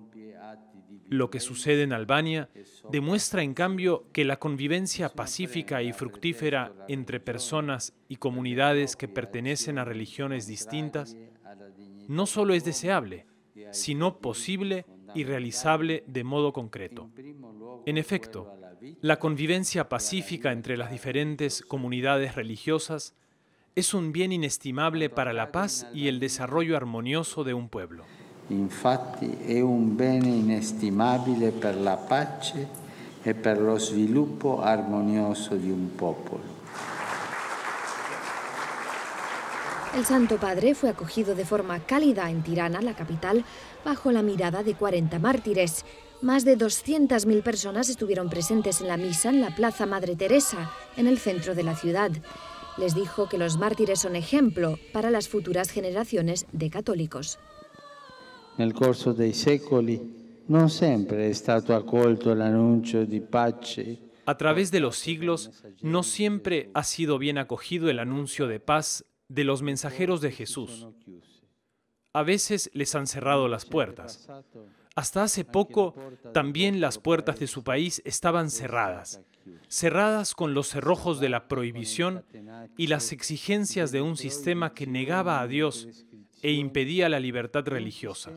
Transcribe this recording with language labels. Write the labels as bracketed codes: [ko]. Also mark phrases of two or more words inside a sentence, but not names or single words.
[es] Lo que sucede en Albania demuestra, en cambio, que la convivencia pacífica y fructífera entre personas y comunidades que pertenecen a religiones distintas no solo es deseable, sino posible y realizable de modo concreto. En efecto, la convivencia pacífica entre las diferentes comunidades religiosas es un bien inestimable para la paz y el desarrollo armonioso de un pueblo. [it] Infatti è un bene inestimabile per la pace e per lo sviluppo armonioso di un popolo. [es] El Santo Padre fue acogido de forma cálida en Tirana, la capital, bajo la mirada de 40 mártires. Más de 200.000 personas estuvieron presentes en la misa en la Plaza Madre Teresa, en el centro de la ciudad. Les dijo que los mártires son ejemplo para las futuras generaciones de católicos. [it] Nel corso dei secoli non sempre è stato accolto l'annuncio di pace. [es] A través de los siglos, no siempre ha sido bien acogido el anuncio de paz de los mensajeros de Jesús. A veces les han cerrado las puertas. Hasta hace poco, también las puertas de su país estaban cerradas con los cerrojos de la prohibición y las exigencias de un sistema que negaba a Dios e impedía la libertad religiosa.